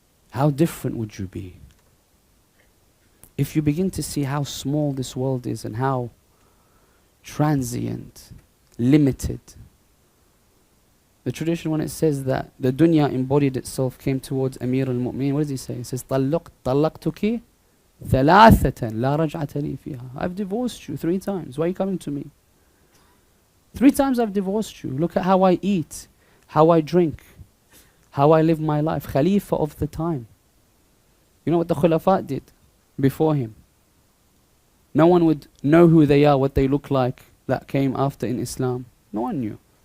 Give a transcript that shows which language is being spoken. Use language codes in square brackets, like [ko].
[en] How different would you be? If you begin to see how small this world is and how transient, limited. The tradition, when it says that the dunya embodied itself, came towards Amir al-Mu'minin, what does he say? He says, [ar] طَلَّقْتُكِ ثَلَاثَةً لَا رَجْعَةَ لِي فِيهَا. [en] I've divorced you 3 times. Why are you coming to me? 3 times I've divorced you. Look at how I eat, how I drink, how I live my life. Khalifa of the time. You know what the Khulafa did before him? No one would know who they are, what they look like, that came after in Islam. No one knew.